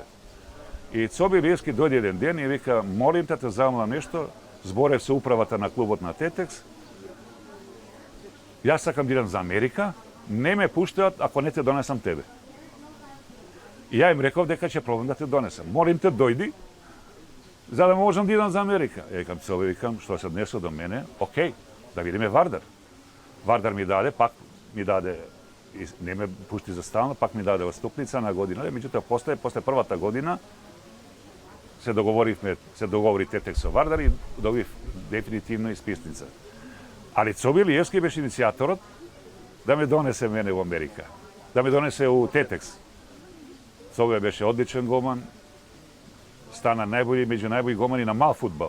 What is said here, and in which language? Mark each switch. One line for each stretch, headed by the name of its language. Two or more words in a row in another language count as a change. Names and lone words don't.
Macedonian: И Цобе Илиевски дојде еден ден и вика, молим те замолам нешто, зборев со управата на клубот на Тетекс, јас сакам да идам за Америка, не ме пуштаат ако не те донесам тебе. И ја им реков дека ќе пробам да те донесам. Молим те дојди, за да можам да идам за Америка. Екам Цобе, викам, што се однесо до мене, окей, да видиме Вардар. Вардар ми даде
Serbian: i ne me pušti za stalno, pak mi dade odstupnica na godinu.
Macedonian: Međutim, posle prvata godina se dogovori Tetek со Вардар и добив дефинитивно исписница. Ali Cobilievski беше иницијаторот да ме донесе мене во Америка, да ме донесе у Тетекс. Цобе беше одличен голман, стана најбољи меѓу најбољи голмани на мал фудбал.